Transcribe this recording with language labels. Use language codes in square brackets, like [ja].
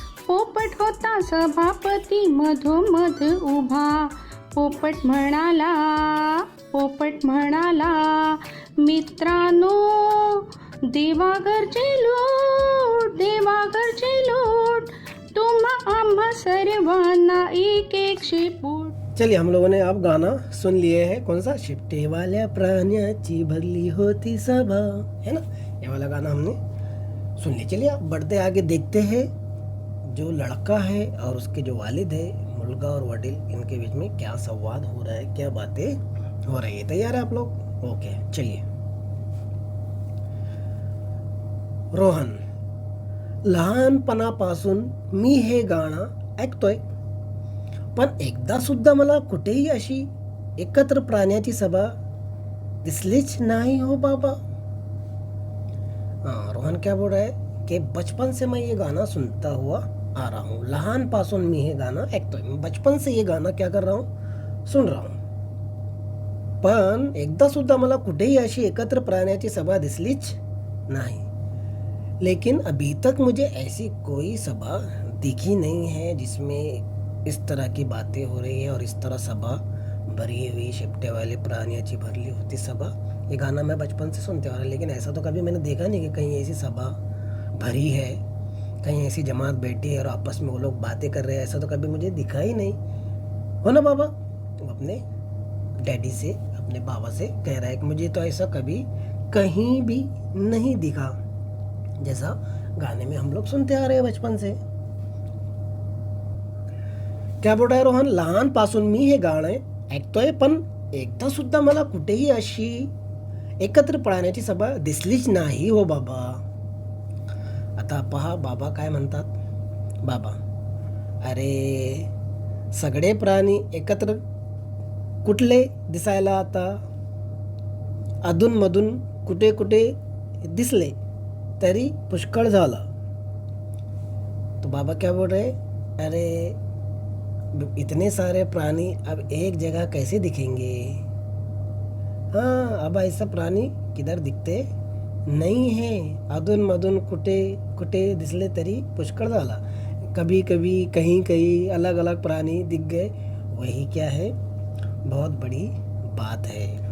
[mr] पोपट होता सभापती मधोमध उभा. पोपट म्हणाला, पोपट म्हणाला, मित्रांनो देवाघरचे लूट, देवाघरचे लूट, तुम्हा आम्हा सर्वांना एक एक शेपूट. [hi] चलिए हम लोगों ने अब गाना सुन लिए हैं। कौन सा? [mr] शेपटीवाल्या प्राण्याची भरली होती सभा, [hi] है ना, ये वाला गाना हमने सुन लिया। चलिए अब बढ़ते आगे, देखते हैं जो लड़का है और उसके जो वालिद है, मुलगा और वडील, इनके बीच में क्या संवाद हो रहा है, क्या बातें हो रही है। तैयार है आप लोग? ओके, चलिए। [mr] रोहन, लहानपणापासून मी हे गाणं ऐकतोय, पण एकदा सुद्धा मला कुठेही अशी एकत्र प्राण्याची सभा दिसलीच नाही हो बाबा. [hi] रोहन क्या बोल रहा है कि बचपन से मैं ये गाना सुनता हुआ आ रहा हूँ. [mr] लहानपासून मी हे गाणं ऐकतोय, [hi] बचपन से ये गाना क्या कर रहा हूँ, [mr] सुन रहा हूँ, पण एकदा सुद्धा मला कुठेही अशी एकत्र प्राण्याची सभा दिसलीच नहीं. [hi] लेकिन अभी तक मुझे ऐसी कोई सभा दिखी नहीं है जिसमें इस तरह की बातें हो रही है और इस तरह सभा भरी हुई, [mr] शेपटे वाले प्राण्याची भरली होती सभा. [hi] ये गाना मैं बचपन से सुनते आ रहा, लेकिन ऐसा तो कभी मैंने देखा नहीं कि कहीं ऐसी सभा भरी है, कहीं ऐसी जमात बैठी है और आपस में वो लोग बातें कर रहे हैं, ऐसा तो कभी मुझे दिखा ही नहीं, हो ना बाबा? वो अपने डैडी से, अपने बाबा से कह रहा है कि मुझे तो ऐसा कभी कहीं भी नहीं दिखा, जैसा गाने में हम लोग सुनते आ रहे हैं बचपन से। क्या बोल रहा है रोहन? [mr] लहानपासून मी हे गाणं ऐकतोय, पण एकदा सुद्धा मला कुठेही अशी एकत्र पळण्याची सभा दिसलीच नाही हो बाबा. आता पहा बाबा काय म्हणतात. बाबा, अरे सगळे प्राणी एकत्र कुठले दिसायला आता? अधूनमधून कुठे कुठे दिसले तरी पुष्कळ झाला. [hi] तो बाबा क्या बोल रहे? अरे इतने सारे प्राणी अब एक जगह कैसे दिखेंगे? हाँ, अब ऐसा प्राणी किधर दिखते नहीं है. [mr] अधूनमधून कुठे कुठे दिसले तरी पुष्कळ झाला. [hi] कभी कभी कहीं कहीं अलग अलग प्राणी दिख गए, वही क्या है, बहुत बड़ी बात है.